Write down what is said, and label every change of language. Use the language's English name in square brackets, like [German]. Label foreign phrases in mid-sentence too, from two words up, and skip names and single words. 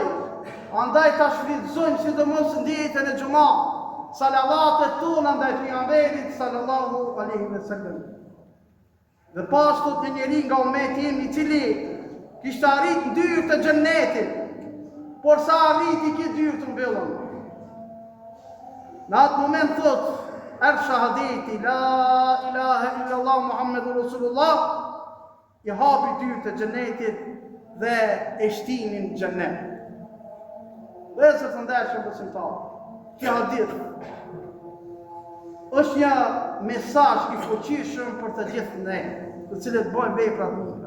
[Albanian] Andaj ta shfrytëzojmë sidomos në ditën e xumah salavatet tona ndaj pejgamberit [Arabic] صلى الله عليه وسلم. [Albanian] Dhe pashtu një njeri nga ummeti im I cili kishte arrit në dyrë të xhennetit, por sa arriti ki dyrë të mbyllën. Në atë moment thot, erë shahadeti, [Arabic] لا إله إلا الله محمد رسول الله, [Albanian] i hapi dyrë të xhennetit dhe e shtinin xhennet. Dhe se të ndeshëm besimtarë, kjo hadith është një mesazh i fuqishëm për të gjithë ne, të cilët bëjmë vepra të mira.